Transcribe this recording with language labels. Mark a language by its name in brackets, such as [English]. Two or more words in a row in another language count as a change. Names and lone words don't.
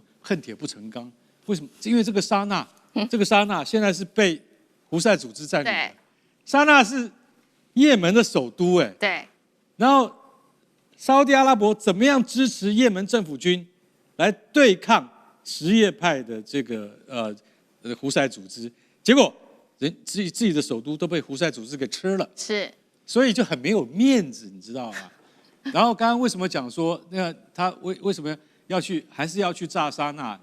[Chinese] 恨鐵不成鋼。為什麼？因為這個沙那現在是被胡塞組織佔領。沙那是也門的首都，對。然後沙烏地阿拉伯怎麼樣支持也門政府軍來對抗什叶派的这个胡塞组织，结果自己的首都都被胡塞组织给吃了，是，所以就很没有面子，你知道吗？然后刚刚为什么讲说，那他为什么还是要去炸沙那？